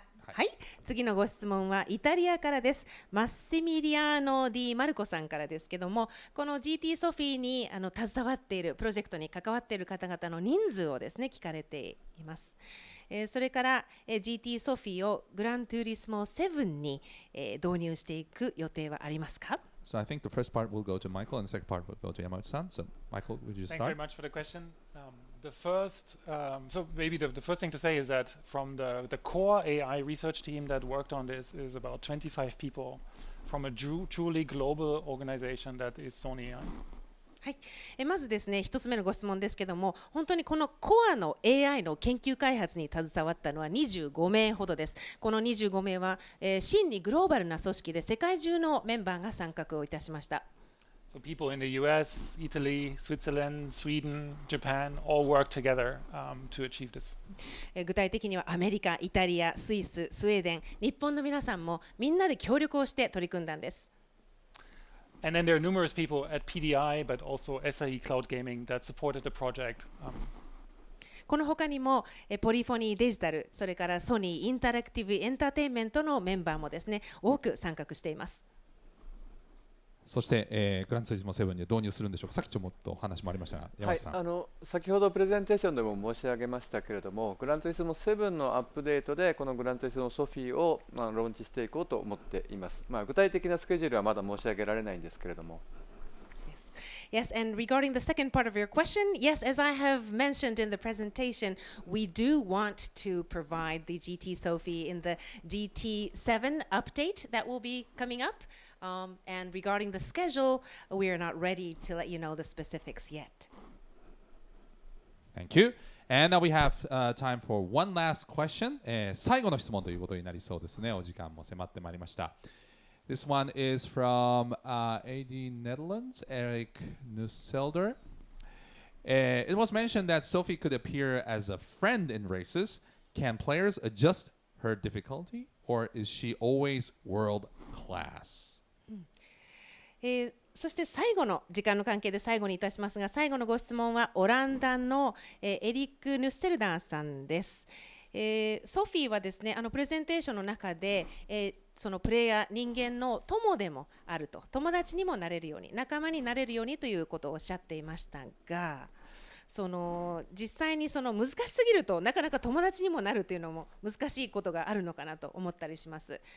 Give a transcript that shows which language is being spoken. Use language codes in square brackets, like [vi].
[ja] はい、次のご質問はイタリアからです。マッシミリアーノ・ディ・マルコさんからですけども、この GT ソフィーに携わっているプロジェクトに関わっている方々の人数をですね聞かれています。それから、GT ソフィーをグラントゥーリスモ7に、導入していく予定はありますか？ [en] So I think the first part will go to Michael and the second part will go to Yamauchi-san. So Michael, would you Thanks very start? much for the question. The first, so maybe the first thing to say is that from the core AI research team that worked on this is about 25 people from a truly global organization that is Sony AI. [ja] はい、まずですね、一つ目のご質問ですけども、本当にこのコアの AI の研究開発に携わったのは25名ほどです。この25名は、真にグローバルな組織で世界中のメンバーが参画をいたしました。 [en] So people in the US, Italy, Switzerland, Sweden, Japan all work together to achieve this. [ja] 具体的にはアメリカ、イタリア、スイス、スウェーデン、日本の皆さんもみんなで協力をして取り組んだんです。 [en] And then there are numerous people at PDI, but also SAE Cloud Gaming that supported the project. [ja] この他にもポリフォニーデジタル、それからソニーインタラクティブエンターテインメントのメンバーもですね、多く参画しています。そして、グランツーリスモ7に導入するんでしょうか。さっきちょっと話もありましたが、山内さん。はい、先ほどプレゼンテーションでも申し上げましたけれども、グランツーリスモ7のアップデートでこのグランツーリスモソフィーを、ローンチしていこうと思っています。具体的なスケジュールはまだ申し上げられないんですけれども。 [en] Yes, and regarding the second part of your question, yes, as I have mentioned in the presentation, we do want to provide the GT Sophy in the GT7 update that will be coming up. And regarding the schedule, we are not ready to let you know the specifics yet. Thank you. And now we have time for one last question. [ja] 最後の質問ということになりそうですね。お時間も迫ってまいりました。 [en] This one is from AD Netherlands, Eric Nusselder. It was mentioned that Sophie could appear as a friend in races. Can players adjust her difficulty, or is she always world class? [ja] そして最後の時間の関係で最後にいたしますが、最後のご質問はオランダのエリック・ヌッセルダーさんです。ソフィーはですね、プレゼンテーションの中で、そのプレイヤー、人間の友でもあると、友達にもなれるように、仲間になれるようにということをおっしゃっていましたが、実際に難しすぎるとなかなか友達にもなるというのも難しいことがあるのかなと思ったりします。